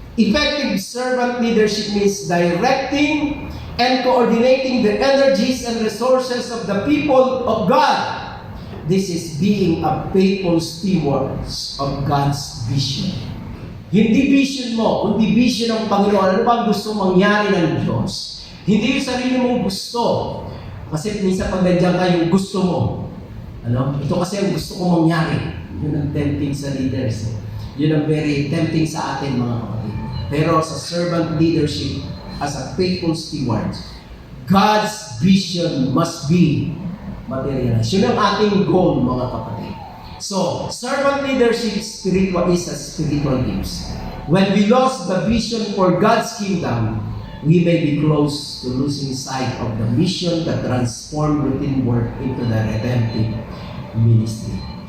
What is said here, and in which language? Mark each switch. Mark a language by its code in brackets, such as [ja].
[en] Effective servant leadership means directing and coordinating the energies and resources of the people of God. This is being a faithful steward of God's vision. [tl] Hindi vision mo, kundi vision ng Panginoon. Ano ba ang gusto mangyari ng Diyos? Hindi yung sarili mong gusto. Kasi minsan pag nandiyan ka yung gusto mo. Ito kasi ang gusto ko mangyari. Yun ang tempting sa leaders. Yun ang very tempting sa atin, mga kapatid. Pero sa [en] servant leadership, as a faithful steward, God's vision must be materialized. [tl] Yun ang ating goal, mga kapatid. [en] So, servant leadership spiritual is a spiritual gifts. When we lost the vision for God's kingdom, we may be close to losing sight of the mission that transformed routine work into the redemptive ministry.